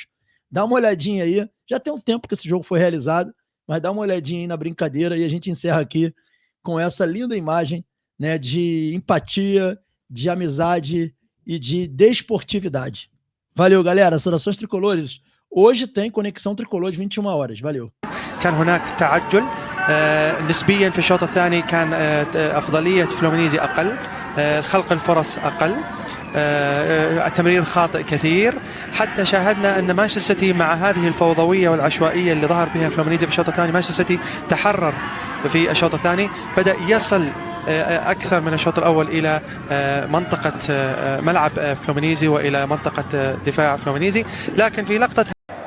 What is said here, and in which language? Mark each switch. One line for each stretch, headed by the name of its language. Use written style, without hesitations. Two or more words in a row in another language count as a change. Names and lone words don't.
Portuguese: Dá uma olhadinha aí, já tem um tempo que esse jogo foi realizado, mas dá uma olhadinha aí na brincadeira e a gente encerra aqui com essa linda imagem, né, de empatia, de amizade e de desportividade. Valeu, galera. Saudações tricolores. Hoje tem Conexão Tricolor de 21 horas. Valeu.
Arabic: كان هناك تعجل نسبيا في الشوط الثاني كان أفضلية فلومينيزي أقل خلق الفرص أقل التمرير خاطئ كثير حتى شاهدنا أن مانشستر سيتي مع هذه الفوضوية والعشوائية اللي ظهر بها فلومينيزي في الشوط الثاني مانشستر سيتي تحرر في الشوط الثاني بدأ يصل أكثر من الشوط الأول إلى منطقة ملعب فلومينيزي وإلى منطقة دفاع فلومينيزي لكن في لقطة